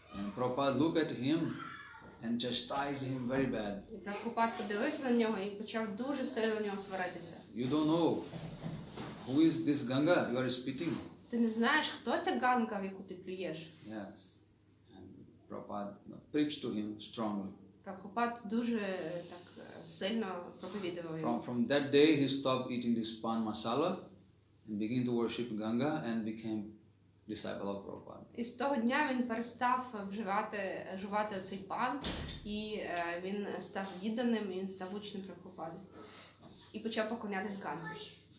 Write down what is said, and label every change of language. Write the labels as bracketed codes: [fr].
[en] And Prabhupada looked at him and chastised him very bad. [uk] І Прабхупад подивився на нього і почав дуже сильно на нього сваритися. [en] You don't know who is this Ganga you are spitting? [uk] Ти не знаєш, хто ця Ганга, в яку ти плюєш? [en] Yes. And Prabhupada preached to him strongly. [uk] Прабхупад дуже так сильно проповідував йому. [en] From that day he stopped eating this pan masala and began to worship Ganga and became disciple of Prabhupada. [uk] І з того дня він перестав жувати оцей пан, і він став відданим, і він став учнем Прабхупади. І почав поклонятись Ганзі.